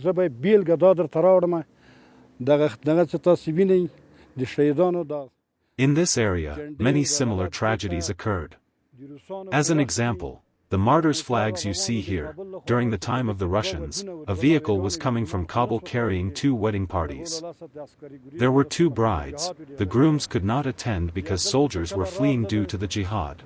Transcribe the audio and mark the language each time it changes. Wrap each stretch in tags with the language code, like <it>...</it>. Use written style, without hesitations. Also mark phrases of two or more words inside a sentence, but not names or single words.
<ps>زه به بېلګه دا درته راوړم. دغه چې تاسو وینئ د شهیدانو دا.</ps> <en>In this area, many similar tragedies occurred. As an example, the martyrs' flags you see here, during the time of the Russians, a vehicle was coming from Kabul carrying 2 wedding parties. There were 2 brides. The grooms could not attend because soldiers were fleeing due to the jihad.</en>